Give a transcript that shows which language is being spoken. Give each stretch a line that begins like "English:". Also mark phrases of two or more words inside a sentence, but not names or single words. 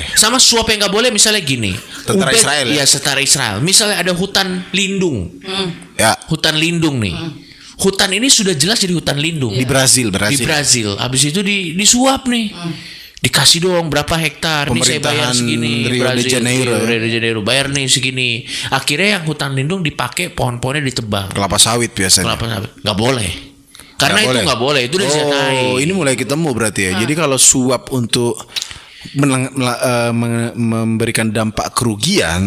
Indonesian: Sama suap yang nggak boleh, misalnya gini. Tentara Israel ya? Iya, tentara Israel. Misalnya ada hutan lindung. Ya. Hutan lindung nih. Hutan ini sudah jelas jadi hutan lindung. Di Brazil. Di Brazil. Habis itu disuap nih. Dikasih dong berapa hektar, nih saya bayar segini. Rio de Janeiro. Rio de Janeiro bayar nih segini. Akhirnya yang hutan lindung dipakai, pohon-pohonnya ditebang. Kelapa sawit biasanya. Kelapa sawit nggak boleh. Karena itu nggak boleh. Itu udah disetai. Oh, ini mulai ketemu berarti ya. Jadi kalau suap untuk memberikan dampak kerugian,